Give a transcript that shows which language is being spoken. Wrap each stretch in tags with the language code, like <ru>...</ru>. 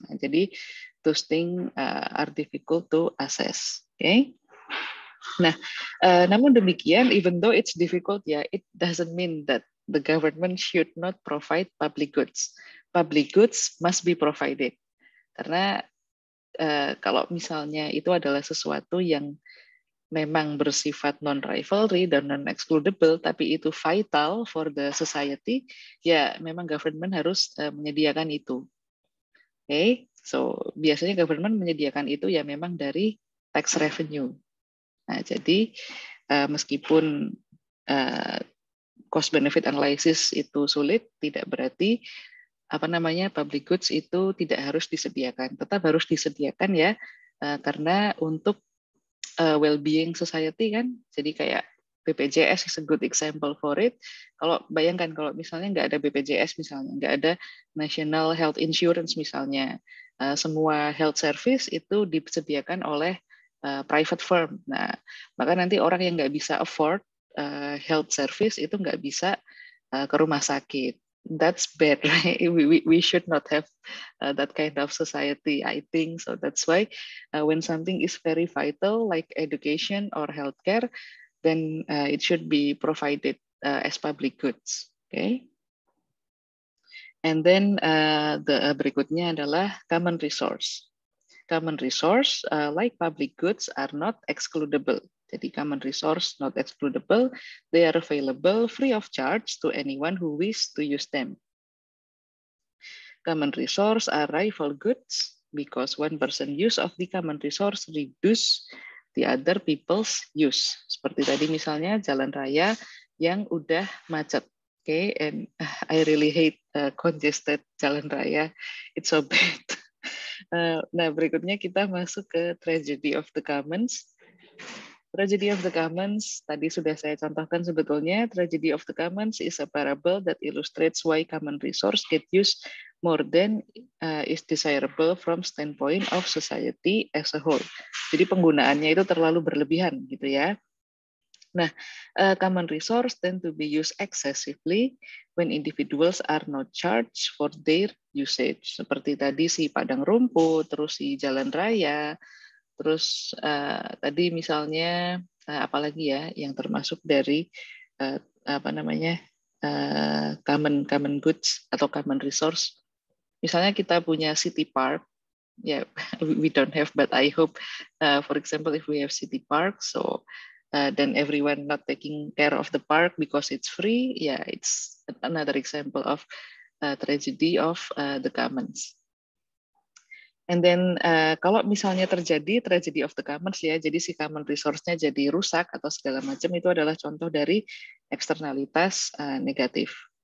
<en>Nah, jadi those things are difficult to assess. Okay. Nah,</en> <id>namun demikian,</id> <en>even though it's difficult, ya, it doesn't mean that the government should not provide public goods. Public goods must be provided.</en> <id>Karena kalau misalnya itu adalah sesuatu yang memang bersifat non-rivalry dan non-excludable, tapi itu</id> <en>vital for the society,</en> <id>ya memang government harus menyediakan itu. Okay, so biasanya government menyediakan itu ya memang dari tax revenue. Nah, jadi meskipun cost benefit analysis itu sulit, tidak berarti public goods itu tidak harus disediakan. Tetap harus disediakan ya, karena untuk well-being society kan. Jadi kayak</id> <en>BPJS is a good example for it.</en> <id>Kalau bayangkan kalau misalnya nggak ada BPJS misalnya, nggak ada National Health Insurance misalnya, semua health service itu disediakan oleh private firm. Nah, maka nanti orang yang nggak bisa afford health service itu nggak bisa ke rumah sakit.</id> <en>That's bad, right? We should not have that kind of society, I think. So that's why when something is very vital, like education or healthcare, then it should be provided as public goods. Okay. And then the</en> <id>berikutnya adalah</id> <en>common resource. Common resource, like public goods, are not excludable. Jadi common resource not excludable. They are available free of charge to anyone who wish to use them. Common resource are rival goods because one person use of the common resource reduce the other people's use.</en> <id>Seperti tadi misalnya jalan raya yang udah macet.</id> <en>Okay, and I really hate congested</en> <id>jalan raya.</id> <en>It's so bad.</en> <id>Nah, berikutnya kita masuk ke tragedy of the commons. Tragedy of the commons, tadi sudah saya contohkan sebetulnya.</id> <en>Tragedy of the commons is a parable that illustrates why common resource get used more than is desirable from standpoint of society as a whole.</en> <id>Jadi penggunaannya itu terlalu berlebihan gitu ya.</id> <en>Nah, common resource tend to be used excessively when individuals are not charged for their usage.</en> <id>Seperti tadi si padang rumput, terus si jalan raya, terus tadi misalnya apalagi ya yang termasuk dari apa namanya common goods atau common resource. Misalnya kita punya</id> <en>city park, ya we don't have, but I hope, for example, if we have city park, so then everyone not taking care of the park because it's free, yeah, it's another example of tragedy of the commons. And then</en> <id>kalau misalnya terjadi tragedy of the commons ya, jadi si common resource-nya jadi rusak atau segala macam, itu adalah contoh dari eksternalitas negatif.</id>